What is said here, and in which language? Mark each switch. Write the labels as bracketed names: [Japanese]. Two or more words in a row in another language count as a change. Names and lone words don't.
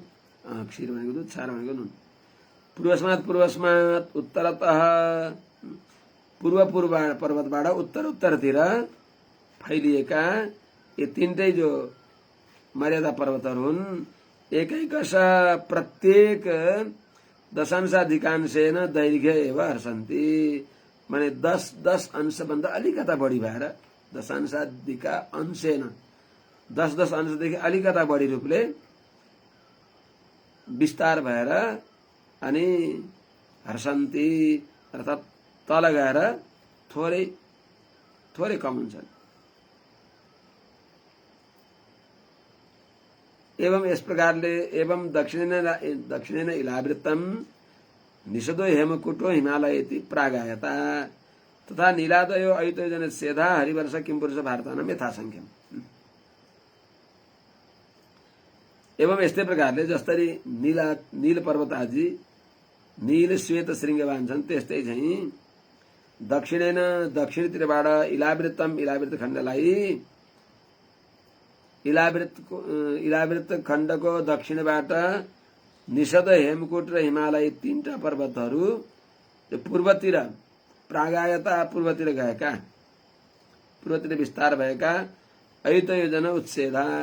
[Nepali] क्षीर भनेको दूध, क्षार भनेको नुन। [Sanskrit] पूर्वस्मात उत्तरतः, [Nepali] पूर्व पर्वतबाट उत्तर उत्तरतिर फैलिएका यी तीनटै जो मर्यादा पर्वतहरू हुन्। [Sanskrit] एकैकश प्रत्येक दशांशाधिकांशेन दैर्घ्य एव हर्षन्ति, [Nepali] माने 10 अंशभन्दा अलिकता बढी भएर, [Sanskrit] दशांशाधिका अंशेन [Nepali] 10 अंशदेखि अलिकता बढी रूपले विस्तार भएर अनि हर्षन्ति, अर्थात तल गएर थोरै कम हुन्छन्। [Sanskrit] एवं [Nepali] यस प्रकारले [Sanskrit] एवं दक्षिणेन इलावृत्तम निषदो हेमकुटो हिमालयति प्रागायता तथा नीलादयो ऐतयोजन सेधा हरिवर्ष किमपुरुष भारतानाम यथासंख्यम। [Nepali] एवं यस्तै प्रकारले जसरी नील पर्वत आदि नील, श्वेत, श्रृंगवान छन्, त्यस्तै चाहिँ दक्षिणेन, दक्षिणतिरबाट इलावृत खण्डलाई, इलावृत खण्डको दक्षिणबाट निषद, हेमकुट र हिमालय तीनटा पर्वतहरू पूर्वतिर प्रागायता, पूर्वतिर गएका, पूर्वतिर विस्तार भएका, [Sanskrit] ऐतयोजन उच्छेदा